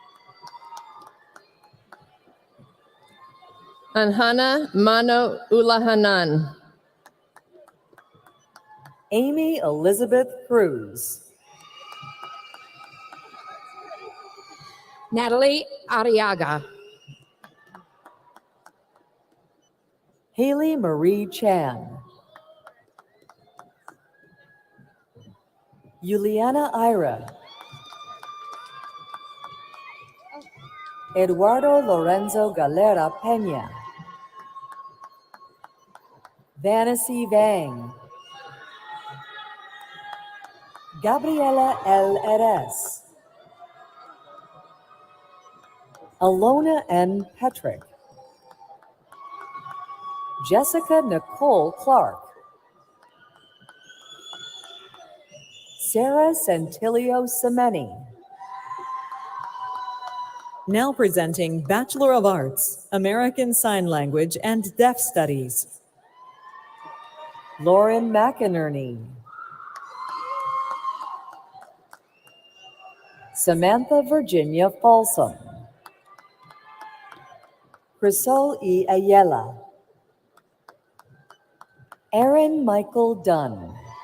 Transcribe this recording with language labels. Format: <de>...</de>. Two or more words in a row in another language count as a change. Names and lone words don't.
<en>Anhana Mano Ulahanan, Amy Elizabeth Cruz, Natalie Arriaga, Haley Marie Chan, Juliana Ira, Eduardo Lorenzo Galera Peña, Vanessa Vang, Gabriela L. Eres, Alona N. Petrick, Jessica Nicole Clark, Sarah Santilio Semeni. Now presenting Bachelor of Arts, American Sign Language and Deaf Studies, Lauren McInerney, Samantha Virginia Folsom, Crisol E. Ayala, Aaron Michael Dunn,</en>